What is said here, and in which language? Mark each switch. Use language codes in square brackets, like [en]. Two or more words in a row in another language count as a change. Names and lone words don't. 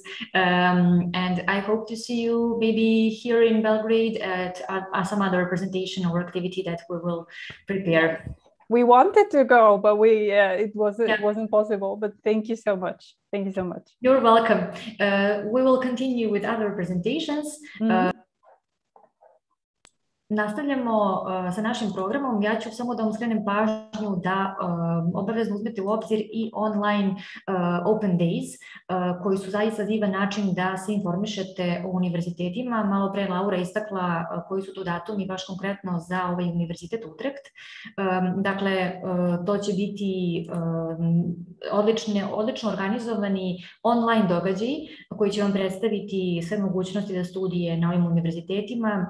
[en] And I hope to see you maybe here in Belgrade at some other presentation or activity that we will prepare. We wanted to go, but it wasn't possible. But thank you so much. Thank you so much. You're welcome. We will continue with other presentations. [sr] Nastavljamo sa našim programom. Ja ću samo da vam skrenem pažnju da obavezno uzmete u obzir i [en] online open days, [sr] koji su zaista divan način da se informišete o univerzitetima. Malo pre Laura istakla koji su to datumi baš konkretno za ovaj univerzitet Utrecht. Dakle, to će biti odlično organizovani online događaji koji će vam predstaviti sve mogućnosti za studije na ovim univerzitetima.